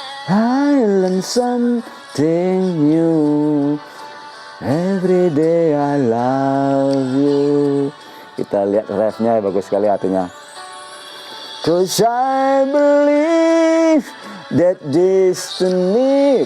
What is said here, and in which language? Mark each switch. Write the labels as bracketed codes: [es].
[en] I learn something new every day. I love you. [id] Kita lihat refnya, bagus sekali artinya. [en] 'Cause I believe that destiny.